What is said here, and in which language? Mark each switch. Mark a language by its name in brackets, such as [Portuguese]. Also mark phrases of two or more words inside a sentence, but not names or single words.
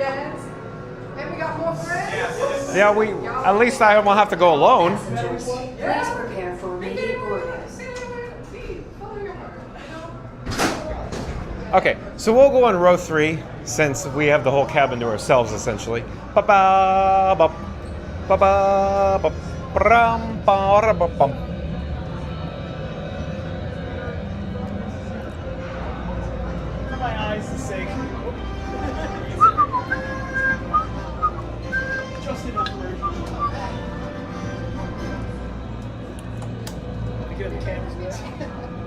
[English] And we got more friends? Yeah, at least I won't have to go alone. Please prepare for immediate boarding. Okay, so we'll go on row 3 since we have the whole cabin to ourselves essentially. Ba-ba-ba, ba-ba-ba, bram, ba-ra-ba-bum. My eyes are sick. Just enough version. Get the cameras with.